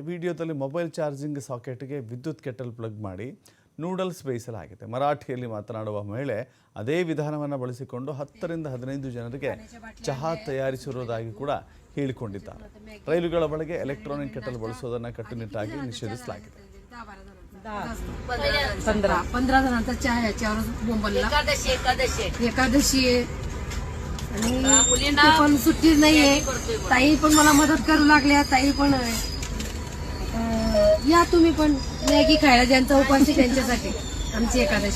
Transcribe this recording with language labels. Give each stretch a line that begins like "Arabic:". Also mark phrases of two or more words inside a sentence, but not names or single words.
Kannada: ವಿಡಿಯೋದಲ್ಲಿ ಮೊಬೈಲ್ ಚಾರ್ಜಿಂಗ್ ಸಾಕೆಟ್ಗೆ ವಿದ್ಯುತ್ ಕೆಟಲ್ ಪ್ಲಗ್ ಮಾಡಿ ನೂಡಲ್ಸ್ ಬೇಯಿಸಲಾಗಿದೆ. ಮರಾಠಿಯಲ್ಲಿ ಮಾತನಾಡುವ ಮಹಿಳೆ ಅದೇ ವಿಧಾನವನ್ನು ಬಳಸಿಕೊಂಡು 10 ರಿಂದ 15 ಜನರಿಗೆ ಚಹಾ ತಯಾರಿಸಿರುವುದಾಗಿ ಕೂಡ ಹೇಳಿಕೊಂಡಿದ್ದಾರೆ. ರೈಲುಗಳ ಒಳಗೆ ಎಲೆಕ್ಟ್ರಾನಿಕ್ ಕೆಟಲ್ ಬಳಸೋದನ್ನು ಕಟ್ಟುನಿಟ್ಟಾಗಿ ನಿಷೇಧಿಸಲಾಗಿದೆ.
Marathi: 15 जणांचा चहा याच्यावर बोंबलला. एकादशी आहे आणि पण सुट्टी नाहीये. ताई पण मला मदत करू लागल्या. ताई पण या तुम्ही पण मॅगी खायला ज्यांचा उपास आहे त्यांच्यासाठी आमची एकादशी.